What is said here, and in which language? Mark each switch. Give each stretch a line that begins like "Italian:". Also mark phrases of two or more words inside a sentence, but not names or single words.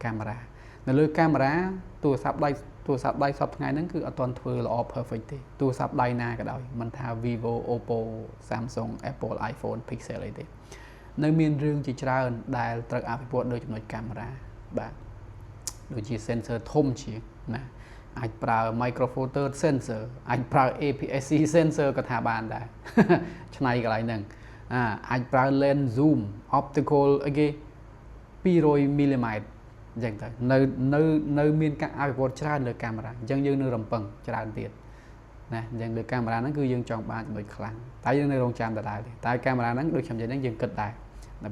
Khmer: កាមេរ៉ានៅលើកាមេរ៉ាទូរស័ព្ទដៃសប្តាហ៍ថ្ងៃហ្នឹងគឺអត់ទាន់ធ្វើល្អ perfect ទេទូរស័ព្ទដៃណាក៏ដោយមិនថា Vivo Oppo Samsung Apple iPhone Pixel អីទេនៅមានរឿងជាច្រើនដែលត្រូវអភិវឌ្ឍដោយចំណុចកាមេរ៉ាបាទដូចជា sensor ធំជាងណាអាចប្រើ
English: micro four third sensor
Khmer: អាចប្រើ
English: APS-C sensor
Khmer: ក៏ថាបានដែរឆ្នៃកន្លែងហ្នឹង អាចប្រើ
English: lens zoom optical
Khmer: អីគេ200 mm អញ្ចឹងទៅនៅមានការអភិវឌ្ឍច្រើនលើកាមេរ៉ាអញ្ចឹងយើងនៅរំពឹងច្រើនទៀតណាអញ្ចឹងលើកាមេរ៉ាហ្នឹងគឺយើងចង់បានចំណុចខ្លាំងតែយើងនៅរងចាំដដែលទេតែកាមេរ៉ាហ្នឹងដូចខ្ញុំនិយាយហ្នឹងយើងគិតដែរតែ